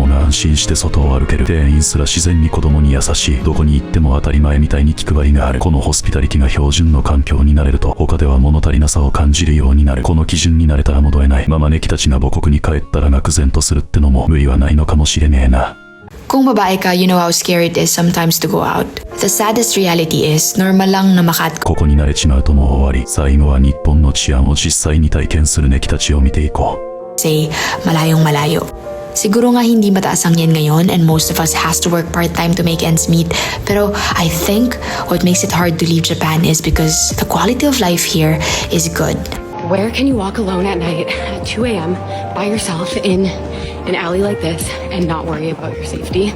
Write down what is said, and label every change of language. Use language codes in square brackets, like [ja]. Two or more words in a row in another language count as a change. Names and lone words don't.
[ja] 安心して外を歩ける。店員すら自然に子供に優しい。どこに行っても当たり前みたいに気配りがある。このホスピタリティが標準の環境になれると、他では物足りなさを感じるようになる。この基準になれたら戻れない。ママネキたちが母国に帰ったら愕然とするってのも無理はないのかもしれねえな。 [tl] Kung babae ka, [en] you know how scary it is sometimes to go out. The saddest reality is, [tl] normal lang na [ja] ここに慣れちまうともう終わり。最後は日本の治安を実際に体験するネキたちを見ていこう。 [tl] say malayong malayo. Siguro nga hindi mataas ang yen ngayon [en] and most of us has to work part-time to make ends meet. Pero I think what makes it hard to leave Japan is because the quality of life here is good. Where can you walk alone at night at 2 a.m. by yourself in an alley like this and not worry about your safety?